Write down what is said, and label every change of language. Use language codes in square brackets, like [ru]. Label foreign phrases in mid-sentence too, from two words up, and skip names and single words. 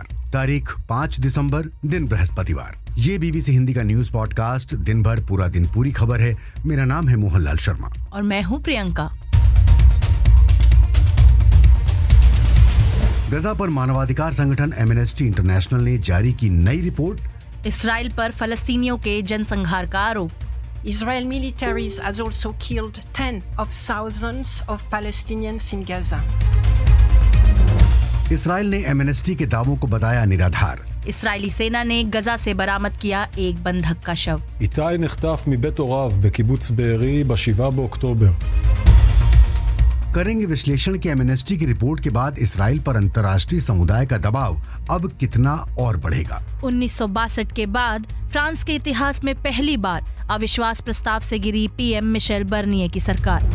[hi] तारीख 5 दिसंबर, दिन बृहस्पतिवार। ये बीबीसी हिंदी का [en] news podcast [hi] दिन भर पूरा दिन पूरी खबर है। मेरा नाम है मोहनलाल शर्मा और मैं हूँ प्रियंका। गजा पर मानवाधिकार संगठन एमनेस्टी इंटरनेशनल ने जारी की नई रिपोर्ट। इसराइल पर फलस्तीनियों के जनसंहार का आरोप। [en] Israel militaries has also killed 10 of thousands of Palestinians in Gaza. [hi] इसराइल ने एमनेस्टी के दावों को बताया निराधार। इसराइली सेना ने गजा से बरामद किया एक बंधक का शव। [he] איתי נחטף מבית הוריו בקיבוץ בארי ב-7 באוקטובר. [hi] करेंगे विश्लेषण की एमनेस्टी की रिपोर्ट के बाद इसराइल पर अंतर्राष्ट्रीय समुदाय का दबाव अब कितना और बढ़ेगा। 1962 के बाद फ्रांस के इतिहास में पहली बार अविश्वास प्रस्ताव से गिरी पीएम मिशेल बर्निए की सरकार।